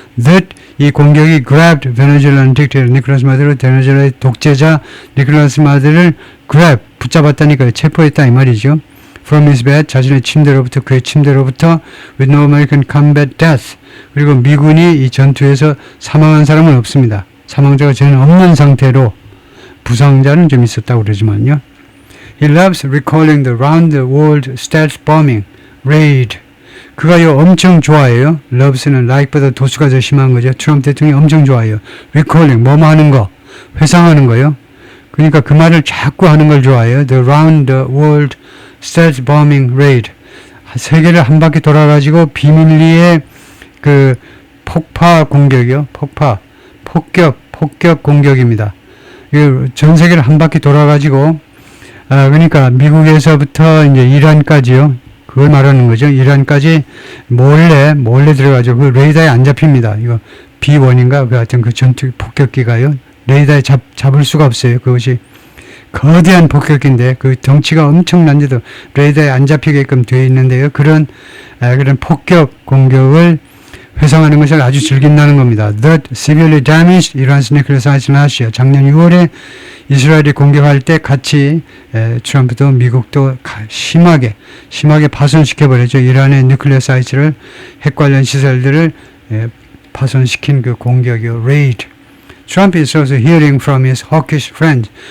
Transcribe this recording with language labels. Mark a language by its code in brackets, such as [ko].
[ko] That 이 공격이 grabbed 베네수엘라는 dictator 니콜라스 마두로 베네수엘라의 독재자 니콜라스 마두로를 grab 붙잡았다니까요. 체포했다 이 말이죠. [en] From his bed [ko] 자신의 침대로부터 그의 침대로부터 [en] with no American combat death [ko] 그리고 미군이 이 전투에서 사망한 사람은 없습니다. 사망자가 전혀 없는 상태로 부상자는 좀 있었다고 그러지만요. [en] He loves recalling the round the world stealth bombing raid. [ko] 그가 요 엄청 좋아해요. loves는 like보다 도수가 더 심한 거죠. 트럼프 대통령이 엄청 좋아해요. recalling 뭐뭐 하는 거, 회상하는 거요. 그러니까 그 말을 자꾸 하는 걸 좋아해요. [en] The round the world stealth bombing raid. [ko] 세계를 한 바퀴 돌아가지고 비밀리에 그 폭파 공격이요. 폭격 공격입니다. 전 세계를 한 바퀴 돌아가지고 그러니까 미국에서부터 이제 이란까지요. 그걸 말하는 거죠. 이란까지 몰래 들어가죠. 그 레이더에 안 잡힙니다. 이거 B1인가 그 하여튼 그 전투 폭격기가요. 레이더에 잡을 수가 없어요. 그것이 거대한 폭격기인데 그 덩치가 엄청난데도 레이더에 안 잡히게끔 되어 있는데요. 그런 폭격 공격을 회상하는 것을 아주 즐긴다는 겁니다. [en] That severely damaged Iran's nuclear sites last year. [ko] 작년 6월에 이스라엘이 공격할 때 같이 트럼프도 미국도 심하게 파손시켜버렸죠. 이란의 누클레어 사이트를 핵 관련 시설들을 파손시킨 그 공격이요. [en] Raid. Trump is also hearing from his hawkish friends.